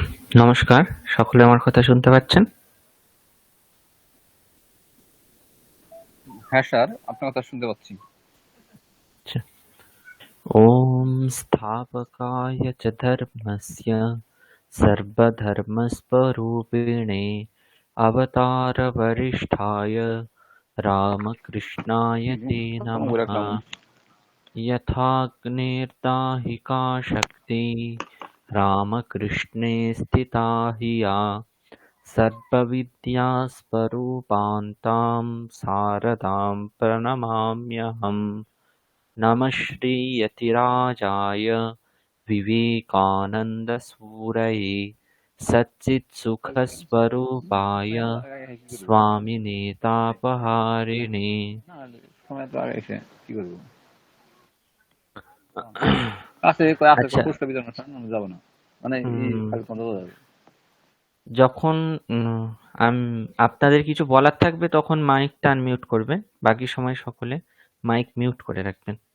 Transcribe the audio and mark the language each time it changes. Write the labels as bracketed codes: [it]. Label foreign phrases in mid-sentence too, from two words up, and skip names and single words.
[bn] নমস্কার, সকলে আমার কথা শুনতে পাচ্ছেন? হ্যাঁ স্যার, আপনার কথা শুনতে পাচ্ছি। আচ্ছা। [sa] ॐ स्थापकाय च धर्मस्य सर्वधर्मस्वरूपिणे अवतारवरिष्ठाय रामकृष्णाय ते [bn] তোমাকে [sa] नमः। [bn] রাখলাম। [sa] यथाग्निर्दाहिका शक्तिः रामकृष्णे स्थिता हि या सर्वविद्यास्वरूपान्तां शारदां प्रणमाम्यहम्। नमः श्रीयतिराजाय विवेकानन्दसूरये सच्चित्सुखस्वरूपाय [bn] কি করবো? [sa] स्वामिने तापहारिणे। [bn] না, সময় তো আগে এসে কি করবো? আছে আছে আচ্ছা, পুরস্কার বিতরণ অনুষ্ঠান, আমি যাবো না। মানে এই উম, কাজ বন্ধ করে যাবে। যখন আপনাদের কিছু বলার থাকবে তখন মাইকটা আনমিউট করবেন, বাকি সময় সকলে মাইক মিউট করে রাখবেন।